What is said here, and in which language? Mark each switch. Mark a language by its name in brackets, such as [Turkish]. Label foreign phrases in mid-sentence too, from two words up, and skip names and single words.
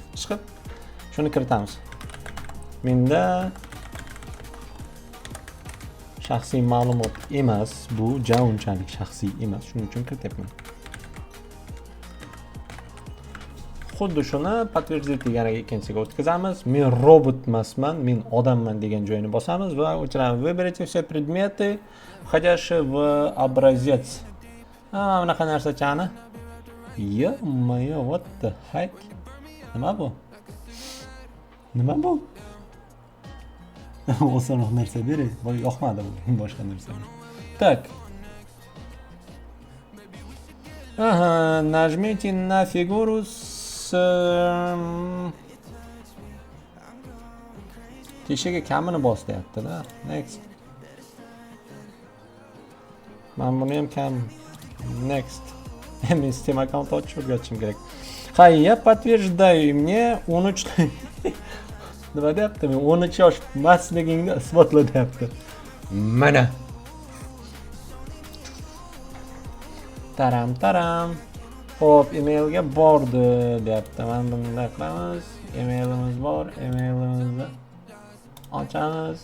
[Uzbek] Chiqib shuni kiritamiz. Menda shaxsiy ma'lumot emas, bu unchalik shaxsiy emas, shuning uchun kirityapman. Xuddi shuni подтвердить deganiga ikkinchisiga o'tkazamiz. Men robot emasman, men odamman degan joyini bosamiz va o'chiramiz. [Russian] Выберите все предметы, входящие в образец. [Uzbek] Bunaqa narsa chani. Yo-moyo, [English] what the heck? [Uzbek] Nima bu? Nima bu? Osonroq narsa bering. Bu yoqmadi bu boshqa narsa. [Russian] Так. Нажмите на фигуру с [Uzbek] Teshiga kamini bos deyapti-da. [Russian] Next. [Uzbek] Men buni ham kam. Next. Men Steam account ochib o'rgatishim kerak. [Russian] Я подтверждаю, мне 13 [Uzbek] nima deyapti? Men 13 yosh emasligingni isbotla deyapti. Mana. Taram. Xo'p, emailga bordi deyapti. Men bunday qilamiz. Emailimiz bor. Emailimizni ochamiz.